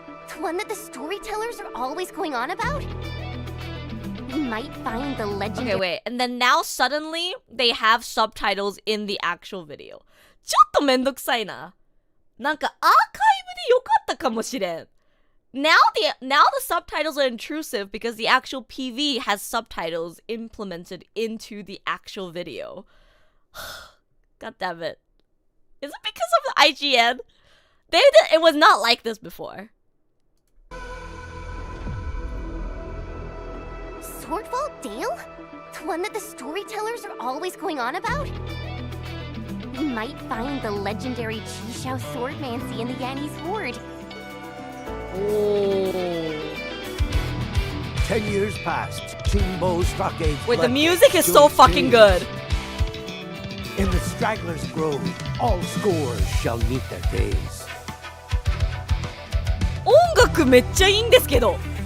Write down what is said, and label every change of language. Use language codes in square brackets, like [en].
[en] The one that the storytellers are always going on about? We might find the legendary. Okay, wait. And then now suddenly they have subtitles in the actual video. [ja] ちょっとめんどくさいな。なんかアーカイブでよかったかもしれん。 [en] Now the subtitles are intrusive because the actual PV has subtitles implemented into the actual video. God damn it. Is it because of the IGN? It was not like this before. Swordfall Dale? The one that the storytellers are always going on about? We might find the legendary Chi-Shao Swordmancy in the Yanni's Horde. Oh. 10 years passed. Qingbo stockades. Wait, the music is so fucking good. In the Straggler's Grove, all scores shall meet their days. [ja] 音楽めっちゃいいんですけど。